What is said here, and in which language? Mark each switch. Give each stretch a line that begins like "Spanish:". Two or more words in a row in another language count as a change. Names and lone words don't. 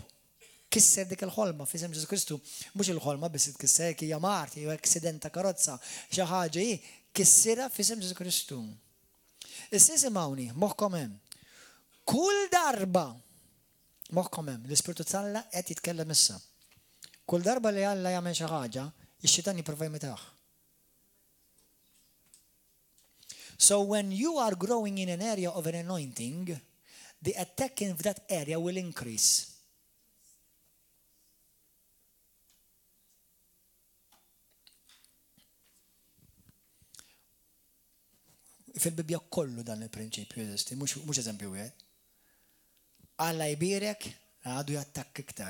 Maltese: Kisser dik il-ħolma f'isem Ġesu Kristu, mhux il-ħolma biss itkisser hija marti jew aksident ta' karozza, xi ħaġa hi kissirha f'isem Ġesu Kristu. Issa isimgħuni, moħħkom hemm. Kull darba moħħkom hemm, l-Ispirtu Alla qed jitkellem issa. Kull darba li Alla jagħmel xi ħaġa, ix-xitan jipprova jimitaħ.
English: So when you are growing in an area of an anointing, the attack in that area will increase.
Maltese: Fil-Bibja kollu dan il-prinċipju jeżisti, mhux eżempju wieħed. Alla jbierek għadu jattakk iktar.